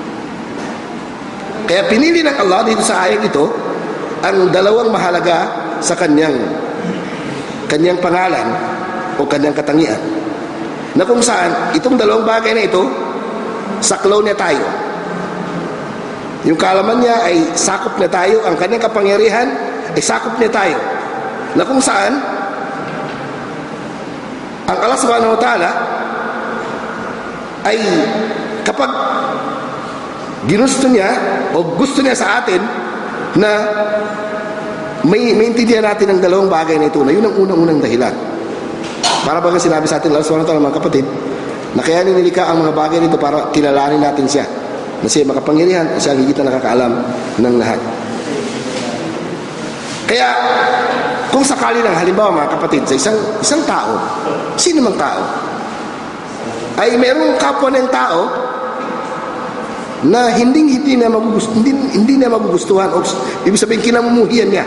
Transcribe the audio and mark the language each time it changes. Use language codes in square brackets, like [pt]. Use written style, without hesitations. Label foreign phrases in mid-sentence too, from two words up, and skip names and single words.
[tl] Kaya pinili ng Allah dito sa ayat ito ang dalawang mahalaga sa kanyang pangalan o kanyang katangian, na kung saan itong dalawang bagay na ito saklaw niya tayo. Yung kaalaman niya ay sakop niya tayo, ang kanyang kapangyarihan ay sakop niya tayo, na kung saan ang [ar] الله سبحانه وتعالى [tl] ay kapag ginusto niya o gusto niya sa atin na maintindihan natin ang dalawang bagay na ito, na yun ang unang-unang dahilan. Para baga sinabi sa atin [ar] الله سبحانه وتعالى, [tl] mga kapatid, na kaya nilikha ang mga bagay nito para kilalanin natin siya, na siya makapangyarihan, siya ang higit na nakakaalam ng lahat. Kaya kung sakali lang, halimbawa mga kapatid, sa isang tao, sino mang tao, ay mayroong kapwa ng tao na hindi na magugustuhan, o ibig sabihin kinamumuhian niya.